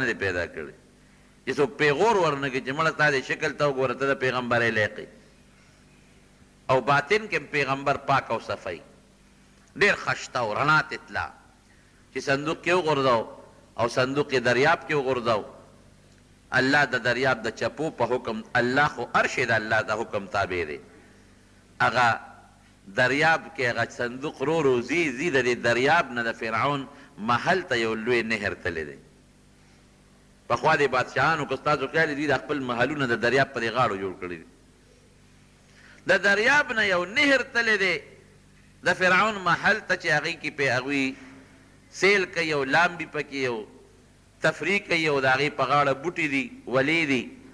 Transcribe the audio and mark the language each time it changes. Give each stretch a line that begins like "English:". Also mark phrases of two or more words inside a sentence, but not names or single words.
Pashto: دی پیدا کړی چې څوک پیغور ورنه کړي چې مړه ستا دې شکل ته وګوره ته د پیغمبرۍ لایق او باطن کې پیغمبر پاک او صفی ډېر خشته او رڼا تتلا چې صندوق کې وغورځو او صندوق یې دریاب کې وغورځو الله د دریاب د چپو په حکم الله خو هر شی د الله د حکم تابع دی هغه دریاب کې هغه صندوق رو رو ځي د دې دریاب نه د فرعون محل ته یو لوی نهر تللی دی پخوا د بادشاهانو که ستاسو خیال دي د خپل محلونه د دریاب په دې غاړو جوړ کړي دي د دریاب نه یو نهر تللی دی د فرعون محل ته چې هغې کې پې هغوی سیل کوي او لامبي پکې یو تفریح کوي او د هغې په غاړه بوټي دي ولې دي